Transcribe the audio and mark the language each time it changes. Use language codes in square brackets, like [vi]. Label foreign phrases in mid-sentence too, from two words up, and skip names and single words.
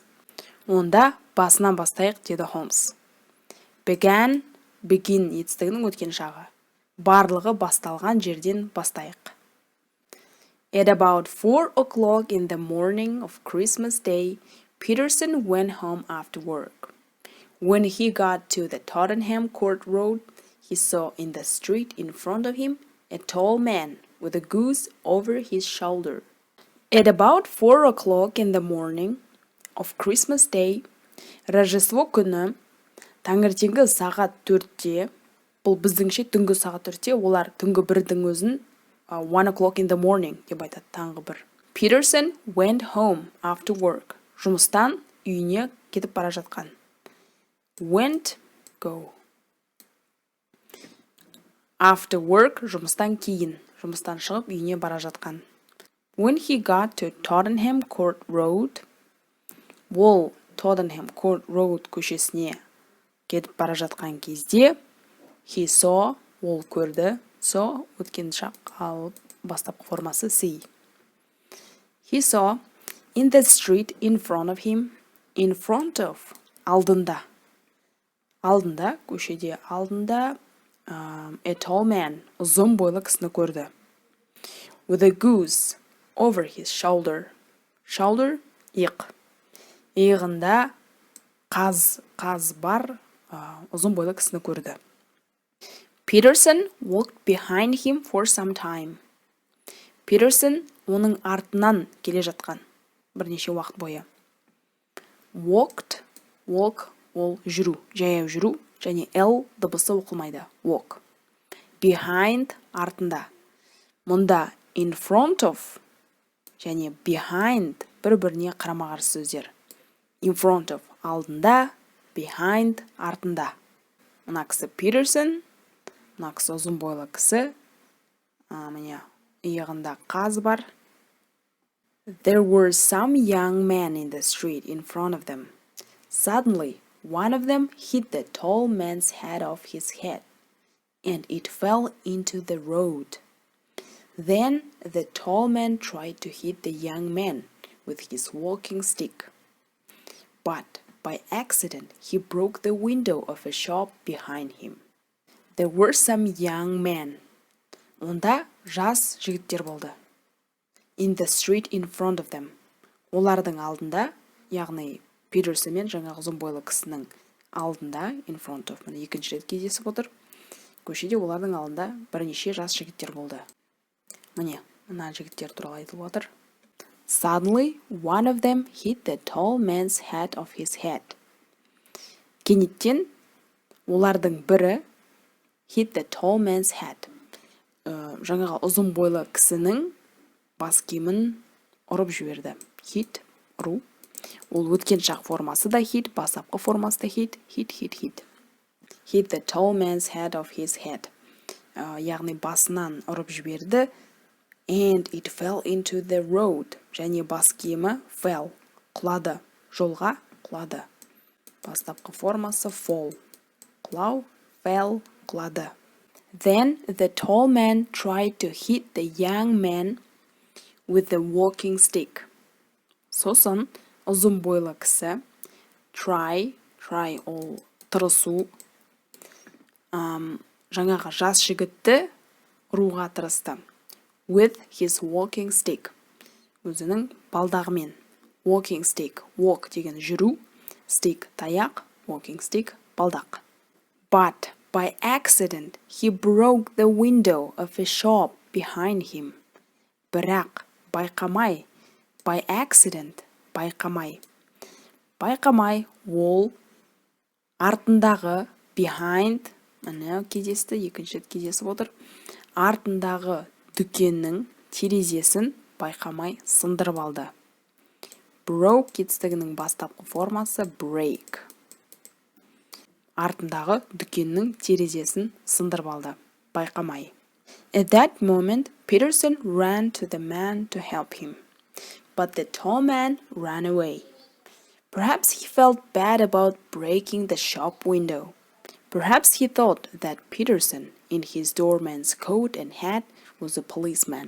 [kk] Онда басынан бастайық, деді Холмс. Begin етістігінің өткен шағы. Барлығы басталған жерден бастайық. [en] At about 4 o'clock in the morning of Christmas Day, Peterson went home after work. When he got to the Tottenham Court Road, he saw in the street in front of him a tall man with a goose over his shoulder. At about 4 o'clock in the morning of Christmas Day, [kk] Рождество күні таңертеңгі сағат 4-те, бұл біздіңше түнгі сағат 4-те, олар түнгі 1-дің өзін [en] 1 o'clock in the morning [kk] деп айтады, таңғы 1. [en] Peterson went home after work. [kk] Жұмыстан үйіне кетіп бара жатқан. [en] Went, go. After work, [kk] жұмыстан кейін. Жұмыстан шығып үйіне бара жатқан. [en] When he got to Tottenham Court Road, [kk] ол Tottenham Court Road көшесіне кетіп бара жатқан кезде, [en] he saw, [kk] ол көрді, saw өткен шақ, ал бастапқы формасы see. [en] He saw in the street in front of him, in front of, [kk] алдында. Алдында, көшеде алдында, [en] a tall man, [kk] ұзын бойлы кісіні көрді. [en] With a goose over his shoulder. Shoulder, [kk] иық. Иығында қаз бар, ұзын бойлы кісіні көрді. [en] Peterson walked behind him for some time. [kk] Peterson оның артынан келе жатқан бірнеше уақыт бойы. [en] Walked, walk, [kk] ол жүру, жаяу жүру, және L дыбысы оқылмайды. Walk. Behind, артында. Мұнда [en] in front of [kk] және behind бір-біріне қарама-қарсы сөздер. [en] In front of, [kk] алдында, behind, артында. Мына кісі Peterson, мына кісі ұзын бойлы кісі, міне иығында қаз бар. [en] There were some young men in the street in front of them. Suddenly, one of them hit the tall man's hat off his head, and it fell into the road. Then the tall man tried to hit the young man with his walking stick. But by accident, he broke the window of a shop behind him. There were some young men. [kk] Онда жас жігіттер болды. [en] In the street in front of them. [kk] Олардың алдында, яғни Peterson мен жаңағы ұзын бойлы кісінің алдында, [en] in front of, [kk] міне екінші рет кездесіп отыр. Көшеде олардың алдында бірнеше жас жігіттер болды. Міне, мына жігіттер туралы айтылып отыр. [en] Suddenly, one of them hit the tall man's hat off his head. [kk] Кенеттен олардың бірі [en] hit the tall man's hat. [kk] Жаңағы ұзын бойлы кісінің бас киімін ұрып жіберді. Hit, ұру. Ол өткен шақ формасы да hit, бастапқы формасы да hit. [en] Hit the tall man's hat off his head. [kk] Яғни басынан ұрып жіберді. [en] And it fell into the road. [kk] Және бас киімі fell, құлады. Жолға құлады. Бастапқы формасы fall. Құлау, fell, құлады. [en] Then the tall man tried to hit the young man with the walking stick. [kk] Сосын ұзын бойлы кісі try ол тырысу. Жаңағы жас жігітті ұруға тырысты. [en] With his walking stick. [kk] Өзінің балдағымен. [en] Walking stick. Walk [kk] деген жүру. Stick таяқ. [en] Walking stick балдақ. But by accident he broke the window of a shop behind him. [kk] бірақ, байқамай, by accident, байқамай. Байқамай, ол артындағы, behind, міне кездесті, екінші рет кездесіп отыр. Артындағы дүкеннің терезесін байқамай сындырып алды. Broke кетістігінің бастапқы формасы break. Артындағы дүкеннің терезесін сындырып алды. Байқамай. [en] At that moment, Peterson ran to the man to help him. But the tall man ran away. Perhaps he felt bad about breaking the shop window. Perhaps he thought that Peterson, in his doorman's coat and hat, was a policeman.